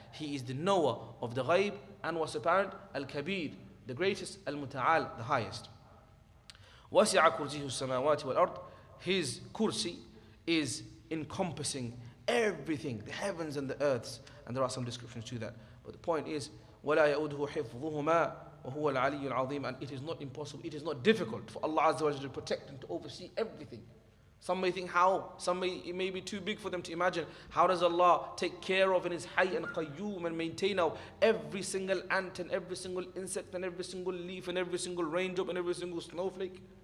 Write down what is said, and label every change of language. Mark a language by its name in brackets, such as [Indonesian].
[English] He is the knower of the ghaib and was apparent, al-kabir, the greatest, al-muta'al, the highest. [Arabic] وَسِعَ كُرْسِيهُ السَّمَاوَاتِ وَالْأَرْضِ. [English] His kursi is encompassing everything, the heavens and the earths. And there are some descriptions to that. But the point is, [Arabic] وَلَا يَؤُدْهُ حِفْظُهُمَا وَهُوَ الْعَلِيُّ الْعَظِيمُ. [English] And it is not impossible, it is not difficult for Allah Azza wa Jalla to protect and to oversee everything. Some may think how, it may be too big for them to imagine. How does Allah take care of in His Hayy and Qayyum and maintain now every single ant and every single insect and every single leaf and every single raindrop and every single snowflake?